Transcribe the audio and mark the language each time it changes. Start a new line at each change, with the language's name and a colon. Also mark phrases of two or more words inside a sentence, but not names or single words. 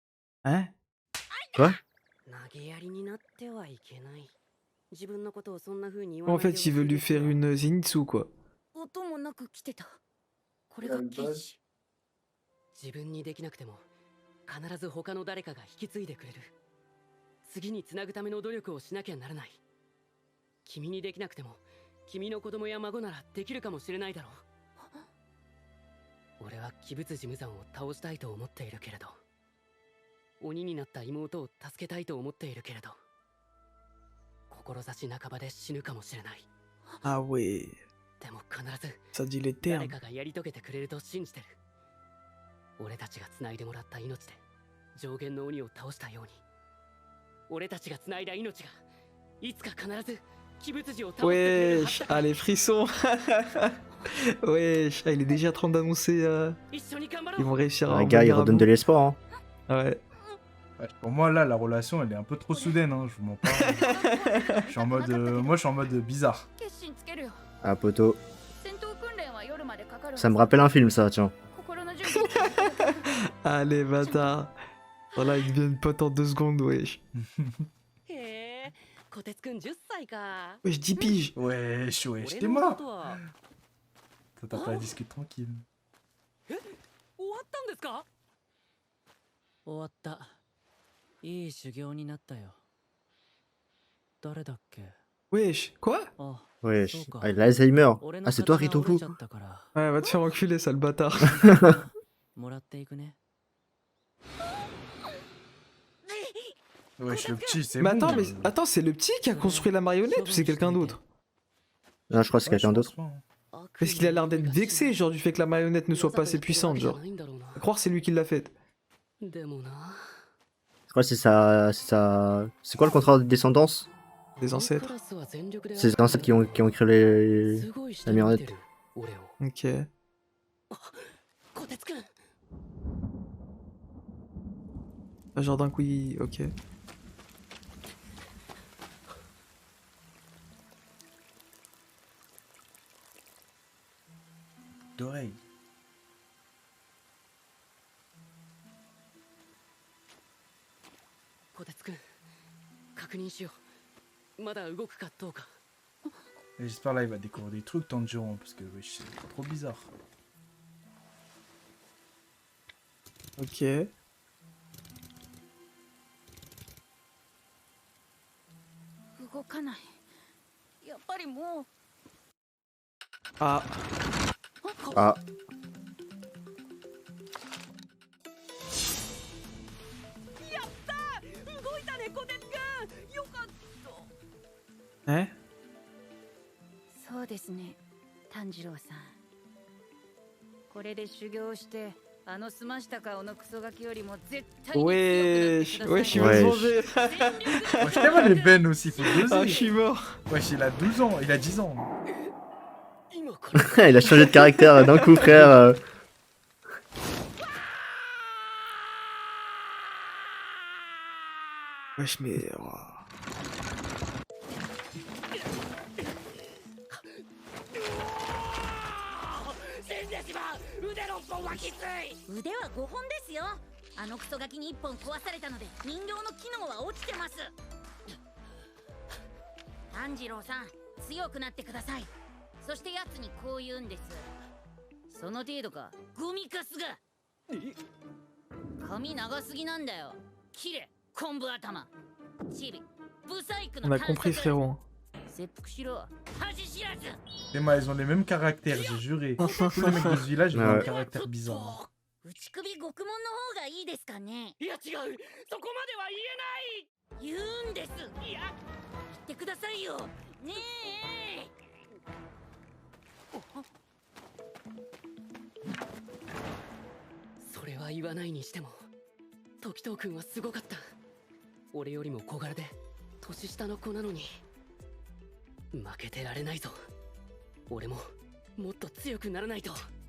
French: Hein? Quoi?
Japanese: 投げやりになってはいけない自分のことをそんな風に言わ
French: En
Japanese: ないで
French: fait, il veut lui faire une Zenitsu, quoi.
Japanese: 音もなく来てた。これが刑事。自分にできなくても必ず他の誰かが引き継いでくれる次につなぐための努力をしなきゃならない君にできなくても君の子供や孫ならできるかもしれないだろう俺は鬼物寺無惨を倒したいと思っているけれど鬼になった妹を助けたいと思っているけれど志半ばで死ぬかもしれない
French: Ah ouais,
Japanese: でも必ず
French: ça dit les
Japanese: 誰
French: termes.
Japanese: かがやり遂げてくれると信じてる俺たちが繋いでもらった命で上限の鬼を倒したように俺たちが繋いだ命がいつか必ず鬼物寺を倒してくれるはず
French: Wesh,
Japanese: だ
French: ah les frissons. Ouais, il est déjà en train d'annoncer.
Japanese: 一緒に頑張ろ
French: Ils
Japanese: う
French: vont réussir à. Un gars, il revenir à redonne bout. de l'espoir. Hein. Ouais. Ouais, pour moi, là, la relation, elle est un peu trop soudaine, hein, je vous mens pas. Je suis en mode... moi, je suis en mode bizarre.
Japanese: 決心つけるよ
French: Ah, poteau.
Japanese: 戦闘訓練は夜までかかる
French: Ça me rappelle un film, ça, tiens.
Japanese: 心の準備していただけ
French: Allez, bâtard. Voilà, ils deviennent potes en 2 secondes, wesh.
Japanese: へえこてつくん10歳か
French: Wesh, 10 piges. Wesh, wesh,
Japanese: 俺
French: t'es
Japanese: の
French: mort.
Japanese: ことは
French: Toi, t'as pas discuté tranquille.
Japanese: 終わったんですか終わった。いい修行になったよ。誰だっけ？
French: Wesh, quoi?
Japanese: あ、
French: Ouais,
Japanese: そうか。
French: ah, il a Alzheimer.
Japanese: 俺
French: Ah,
Japanese: の
French: c'est toi,
Japanese: 刀折れ
French: Ritoku.
Japanese: ちゃったから
French: Ouais, va te faire enculer, sale bâtard.
Japanese: もらっていくね。
French: Wesh, le petit, c'est Mais bon. attends, attends, c'est le petit qui a construit la marionnette ou c'est quelqu'un d'autre? Non, je crois que c'est Ouais, je quelqu'un d'autre. pense pas, hein. Parce qu'il a l'air d'être vexé, genre, du fait que la marionnette ne soit pas assez puissante, genre. À croire que c'est lui qui l'a faite.
Japanese: でもな
French: Je crois que c'est sa... C'est quoi le contrat de descendance? Des ancêtres.
Japanese: クラスは全力で
French: C'est les ancêtres qui ont créé les...
Japanese: すごい下
French: la
Japanese: に見
French: marionnette.
Japanese: てる俺を
French: Ok.
Japanese: こてつくん
French: Ah, genre d'un coup, ok. D'oreille.
Japanese: こてつくん確認しようまだ動くかどうか
French: Et j'espère là, il va découvrir des trucs, Tanjiro, hein, parce que wesh, c'est trop bizarre. Ok.
Japanese: 動かないやっぱりもう
French: Ah, Ah,
Japanese: 動いたねこてつくんよかった
French: hein?
Japanese: そうですね炭治郎さんこれで修行してあの澄ました顔のクソガキよりも絶対に強くなって
French: Wesh,
Japanese: ください
French: wesh, il va se Wesh. venger. Wesh, t'as mal les Ben aussi, faut Ah, je doser. suis mort. Wesh, il a 12 ans, il a 10 ans.
Japanese: 今これ
French: il a changé de caractère d'un coup, frère. Wesh, mais. Oh.
Japanese: 死んでしまう腕6本はきつい腕は5本ですよあのクソガキに1本壊されたので人形の機能は落ちてます炭治郎さん強くなってくださいそして奴にこう言うんですその程度かゴミカスが髪長すぎなんだよキレ昆布頭チビブサイク
French: On
Japanese: の
French: a compris, frérot.
Japanese: 切腹しろ恥知らず
French: Et moi, ils ont les mêmes caractères, j'ai juré. Tous les mecs de ce village, ils ont un caractère bizarre.
Japanese: 内首獄門の方がいいですかねいや違うそこまでは言えない言うんですいや言ってくださいよねえそれは言わないにしても時藤君はすごかった俺よりも小柄で年下の子なのに負けてられないぞ俺ももっと強くならないと